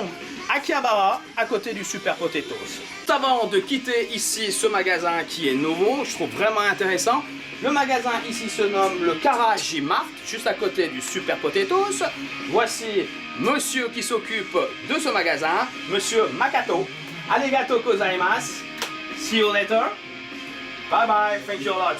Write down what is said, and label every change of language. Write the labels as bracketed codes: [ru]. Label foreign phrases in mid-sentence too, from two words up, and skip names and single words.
[fr] Akihabara, à côté du Super Potatoes. Avant de quitter ici ce magasin qui est nouveau, je trouve vraiment intéressant. Le magasin ici se nomme le Karaji Mart, juste à côté du Super Potatoes. Voici monsieur qui s'occupe de ce magasin, monsieur Makato. [ja] ありがとうございます. [en] See you later. Bye bye, thank you a lot.